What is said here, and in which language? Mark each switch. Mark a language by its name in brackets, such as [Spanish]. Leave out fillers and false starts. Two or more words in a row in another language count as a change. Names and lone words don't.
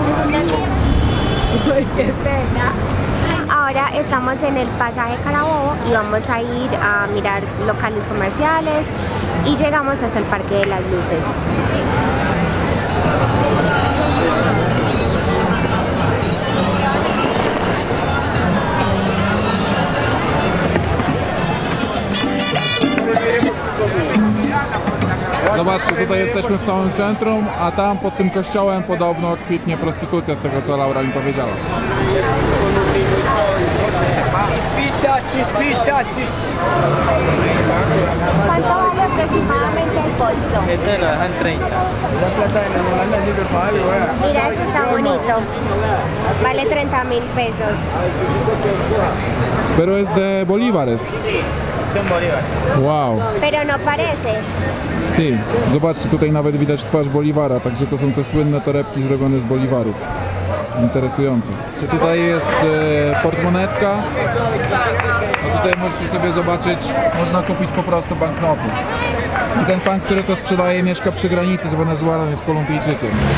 [Spanish] Uy, qué pena. Ahora estamos en el pasaje Carabobo y vamos a ir a mirar locales comerciales y llegamos hasta el Parque de las Luces. [Polish] Zobaczcie, tutaj jesteśmy w samym centrum, a tam pod tym kościołem podobno kwitnie prostytucja, z tego co Laura mi powiedziała. [Spanish] chispita, chispita, chispita. ¿Cuánto vale aproximadamente el bolso? Ese lo dejan 30. La plata de enamorar me sirve para algo, Mira, ese está bonito. Vale 30.000 pesos. Pero es de bolívares. Son bolívares. Wow. Pero no parece. Sí, [Polish] zobaczcie, tutaj nawet widać twarz Bolívara, także to są te słynne torebki zrobione z boliwarów. Interesujące. Czy tutaj jest portmonetka? A tutaj możecie sobie zobaczyć, można kupić po prostu banknoty. I ten pan, który to sprzedaje, mieszka przy granicy z Wenezuelą, jest Kolumbijczykiem.